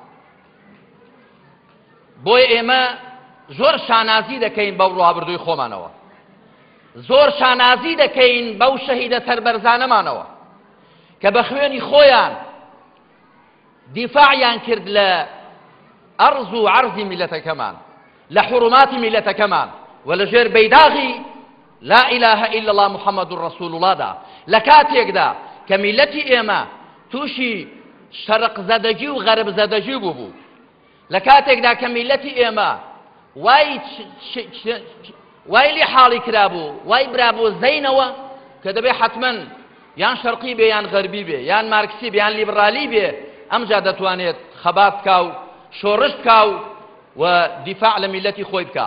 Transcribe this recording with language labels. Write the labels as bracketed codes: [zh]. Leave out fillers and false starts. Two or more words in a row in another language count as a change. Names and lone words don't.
[ckb] بۆیە ئێمە زۆر شانازی دەکەین بەو ڕابردووی خۆمانەوە، زۆر شانازی دەکەین بەو شەهیدە سەربەرزانەمانەوە کە بە خوێنی خۆیان دیفاعیان کرد لە ئەرز و عەرزی میلەتەکەمان، لە حوروماتی میلەتەکەمان و لەژێر بەیداغی [ar] لا إله إلا الله محمد رسول الله [ckb] دا لە کاتێکدا کە میلەتی ئێمە تووشی شەرق زەدەجی و غەرب زەدەجی بوو، لە کاتێکدا کە میلەتی ئێمە وای لێ حاڵی کرابوو، وای برابوو زەینەوە کە دەبێ حتمەن یان شەرقی بێ یان غەربی بێ، یان مارکسی بێ یان لیبرالی بێ، ئەمجا دەتوانێت خەبات بکا و شۆڕش بکا و دیفاع لە میلەتی خۆی بکا.